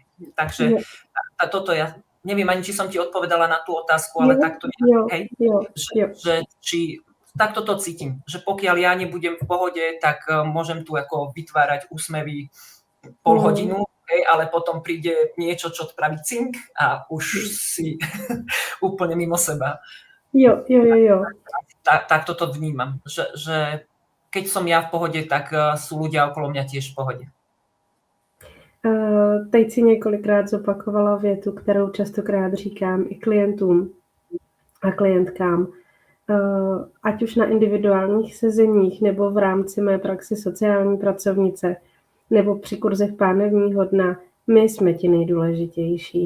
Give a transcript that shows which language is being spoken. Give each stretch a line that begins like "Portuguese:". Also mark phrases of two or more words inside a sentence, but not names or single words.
Slovak: Takže toto ja neviem ani, či som ti odpovedala na tú otázku, ale takto hej, že či takto to cítim, že pokiaľ ja nebudem v pohode, tak môžem tu ako vytvárať úsmevy pol hodinu, hej, ale potom príde niečo, čo spraví cink a už si úplne mimo seba.
Czech: Jo.
Slovak: Tak toto vnímam, že keď som ja v pohode, tak sú ľudia okolo mňa tiež v pohode.
Czech: Teď si několikrát zopakovala větu, kterou častokrát říkám i klientům a klientkám, ať už na individuálních sezeních nebo v rámci mé praxe sociální pracovnice nebo při kurzech pánevního dna, my jsme ti nejdůležitější.